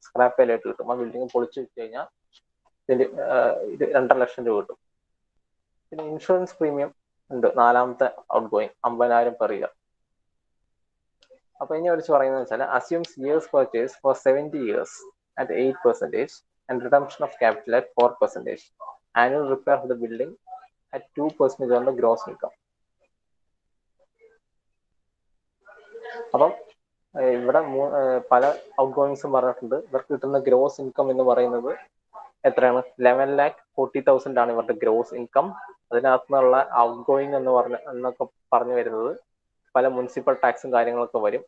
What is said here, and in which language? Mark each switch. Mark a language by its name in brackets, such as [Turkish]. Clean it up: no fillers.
[Malayalam] Scrap value ആയിട്ട് കിട്ടും. ആ ബിൽഡിംഗ് പൊളിച്ചു വെച്ച് കഴിഞ്ഞാൽ 2.5 ലക്ഷം രൂപ കിട്ടും. പിന്നെ ഇൻഷുറൻസ് പ്രീമിയം ഉണ്ട്, നാലാമത്തെ ഔട്ട് ഗോയിങ് 50,000 പെർ ഇയർ. അപ്പൊ ഇനി വിളിച്ച് പറയുന്നത് വെച്ചാൽ [English] Assumes years purchase for 70 years at 8% and redemption of capital at 4%. Annual repair of the building at 2% on the gross income. [Malayalam] അപ്പം ഇവിടെ പല ഔട്ട് ഗോയിങ്സും പറഞ്ഞിട്ടുണ്ട്. ഇവർക്ക് കിട്ടുന്ന ഗ്രോസ് ഇൻകം എന്ന് പറയുന്നത് എത്രയാണ്? 11,40,000 ആണ് ഇവരുടെ ഗ്രോസ് ഇൻകം. അതിനകത്ത് നിന്നുള്ള ഔട്ട് ഗോയിങ് എന്നൊക്കെ പറഞ്ഞു വരുന്നത് പല മുനിസിപ്പൽ ടാക്സും കാര്യങ്ങളൊക്കെ വരും.